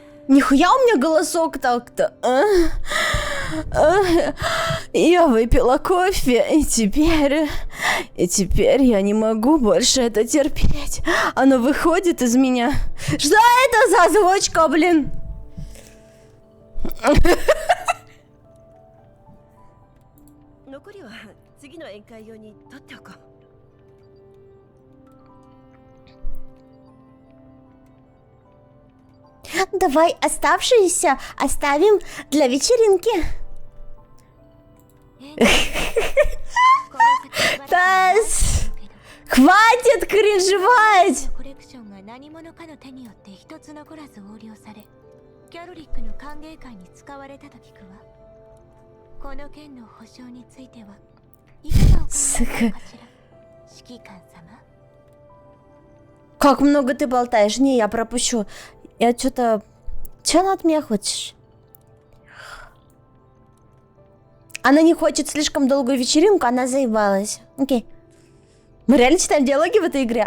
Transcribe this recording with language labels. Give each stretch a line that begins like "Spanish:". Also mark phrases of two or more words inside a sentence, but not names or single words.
Russian: Нихуя у меня голосок так-то. Я выпила кофе, и теперь я не могу больше это терпеть. Оно выходит из меня. Что это за озвучка, блин?
Japanese: 残りは次の宴会用に取っておこう。
Russian: Давай оставшиеся оставим для вечеринки. Тасс, хватит кринжевать!
Japanese: コレクションが何者かの手によって一つ残らず横領され、キャロリックの歓迎会に使われたと聞くわ。この件の保証についてはいかがお考えですかしら、指揮官様。
Russian: Как много ты болтаешь? Не, я пропущу. Я что-то... Че она от меня хочешь? Она не хочет слишком долгую вечеринку, она заебалась. Окей. Мы реально читаем диалоги в этой игре?